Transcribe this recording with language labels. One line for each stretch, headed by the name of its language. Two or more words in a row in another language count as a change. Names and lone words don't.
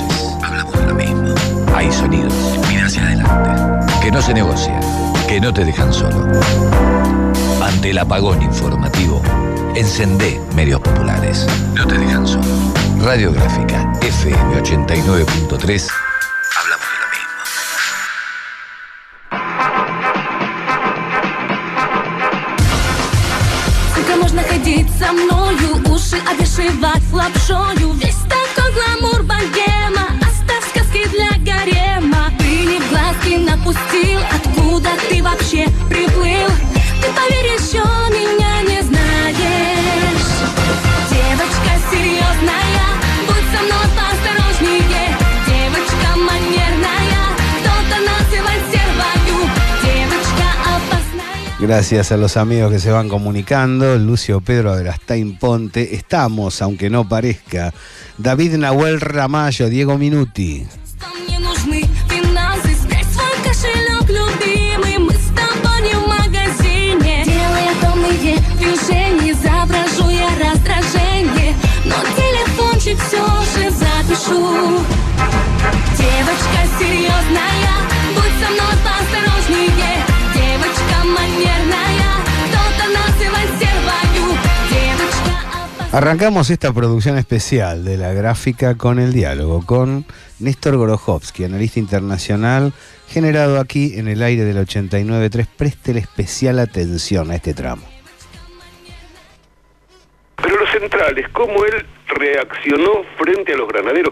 Spanish: Hablamos de lo mismo. Hay sonidos. Mira hacia adelante. Que no se negocian. Que no te dejan solo. Ante el apagón informativo, encendé medios populares. No te dejan solo. Radiográfica FM 89.3. Hablamos de lo mismo.
Russian: Сколько можно ходить со мною, уши обвешивать лапшою? Весь такой гламур богема, оставь сказки для гарема. Ты не в глазки напустил, откуда ты вообще приплыл? Ты, поверь, еще меня не знаешь. Девочка серьезная, будь со мной поосторожнее. Девочка манерная, кто-то называет сервою. Девочка опасная.
Spanish: Gracias a los amigos que se van comunicando, Lucio Pedro Averastain Ponte, estamos, aunque no parezca, David Nahuel Ramallo, Diego Minuti.
Russian: Мне нужны финансы, спрячь свой кошелек, любимый. Мы с тобой не в магазине. Делая томные движения, изображу я раздражение, но телефончик все же запишу. Девочка серьезная, будь со мной поосторожнее. Девочка манерная, кто-то называет сервою. Девочка опасная.
Spanish: Arrancamos esta producción especial de la gráfica con el diálogo con Néstor Grojowski, analista internacional, generado aquí en el aire del 89.3. Préstele especial atención a este tramo. Pero los centrales, cómo él reaccionó frente a los granaderos.